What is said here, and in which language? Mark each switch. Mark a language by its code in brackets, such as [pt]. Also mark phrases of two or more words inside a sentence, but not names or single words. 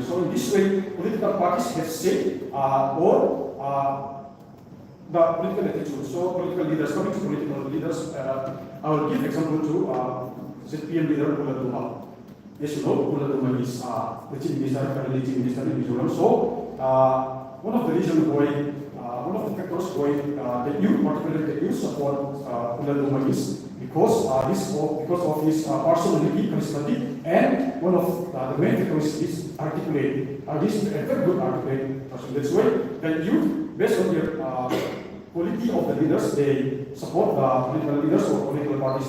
[en] So in this way, political parties have shaped the political attitude. So political leaders, coming to political leaders, I will give example to ZPM leader Pula Duma. As you know, Pula Duma is the chief minister, currently chief minister in Mizoram. So one of the reasons why, one of the factors why the youth, particularly the youth, support Pula Duma is because of his personality, charismatic, and one of the main factors is articulate. This is a very good articulate person. That's why the youth, based on their quality of the leaders, they support the political leaders or political parties.